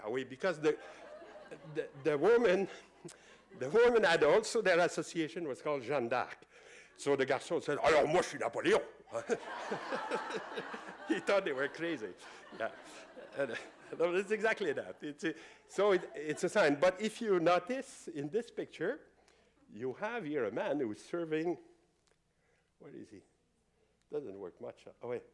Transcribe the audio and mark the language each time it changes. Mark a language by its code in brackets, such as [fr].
[fr] Ah oui, [en] because the woman had also, their association was called Jeanne d'Arc. So the garçon said, [fr] alors moi, je suis Napoléon. [en] He thought they were crazy. Yeah. No, it's exactly that. It's a sign. But if you notice in this picture, you have here a man who is serving, what is he? Doesn't work much. Oh, wait.